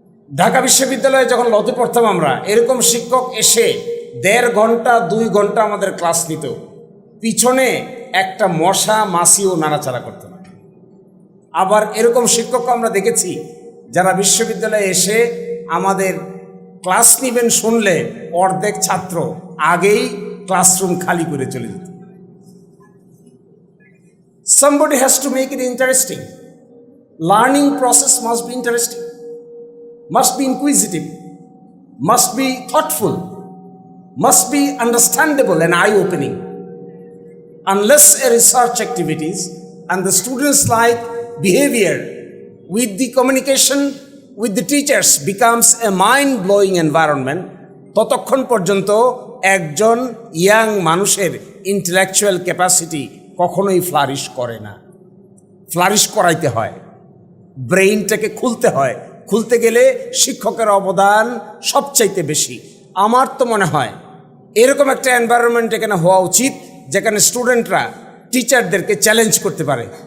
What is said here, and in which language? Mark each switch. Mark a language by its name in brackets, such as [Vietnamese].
[Bangla] ঢাকা বিশ্ববিদ্যালয়ে যখন লতে পড়তাম আমরা, এরকম শিক্ষক এসে 1.5 ঘন্টা 2 ঘন্টা আমাদের ক্লাস নিত, পিছনে একটা মশা মাছিও নাড়াচাড়া করতো না। আবার এরকম শিক্ষক আমরা দেখেছি যারা বিশ্ববিদ্যালয়ে এসে আমাদের ক্লাস নিবেন শুনলে অর্ধেক ছাত্র আগেই ক্লাসরুম খালি করে চলে যেত। [English] Somebody has to make it interesting. Learning process must be interesting, must be inquisitive, must be thoughtful, must be understandable and eye-opening. Unless a research activities and the students' like behavior with the communication with the teachers becomes a mind-blowing environment, [Bangla] ততক্ষণ পর্যন্ত একজন young মানুষের intellectual capacity কখনোই flourish করে না। Flourish করাইতে হয়, ব্রেইনটাকে খুলতে হয়। খুলতে গেলে শিক্ষকের অবদান সবচাইতে বেশি। আমার তো মনে হয় এরকম একটা এনভায়রনমেন্ট এখানে হওয়া উচিত যেখানে স্টুডেন্টরা টিচারদেরকে চ্যালেঞ্জ করতে পারে।